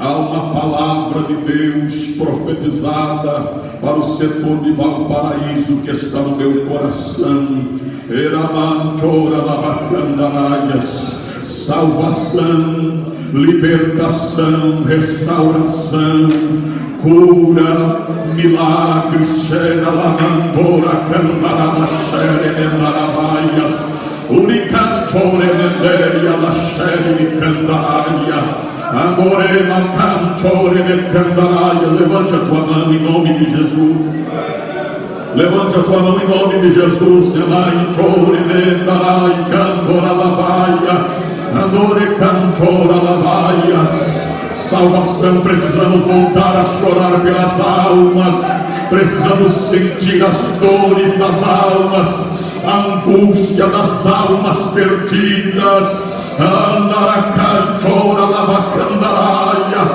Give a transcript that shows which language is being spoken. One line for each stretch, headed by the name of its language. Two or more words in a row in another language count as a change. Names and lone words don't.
Portuguese: Há uma palavra de Deus profetizada para o setor de Valparaíso que está no meu coração. Salvação, libertação, restauração, cura, milagres. Xeralamandora candaraba xeremendarabaias, uricantore menderia la xere candaria. Amorema cantore me candaria. Levante a tua mão em nome de Jesus. Levante a tua mão em nome de Jesus. Amai chore me darai candora labaia. Andore cantora labaias. Salvação, precisamos voltar a chorar pelas almas. Precisamos sentir as dores das almas, a angústia das almas perdidas. Andaracantora lavacandaraia.